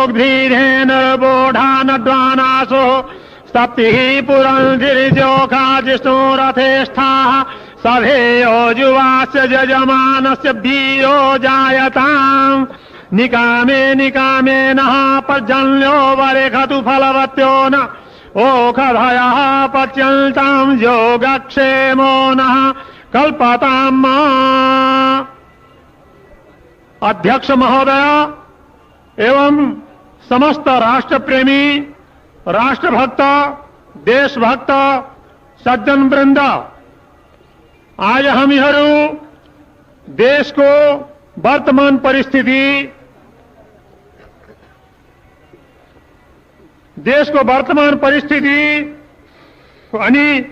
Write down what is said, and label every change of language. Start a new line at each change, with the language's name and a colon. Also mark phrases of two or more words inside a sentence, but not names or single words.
Sanskrit: दोग्धीधेनुर्बोढानड्वानासो सप्तिः पुरंधिर्जोखा जिष्णुरथेष्ठाः सभेयो युवास्य यजमानस्य वीरो जायताम् निकामे निकामे नः पर्जन्यो वरेखतु फलवत्यो न ओखधयः पच्यन्ताम् योगक्षेमो नः कल्पताम्।
Nepali: अध्यक्ष महोदय एवं समस्त राष्ट्र प्रेमी राष्ट्रभक्त देशभक्त सज्जन वृंद, आज हामीहरू देशको वर्तमान परिस्थिति अनि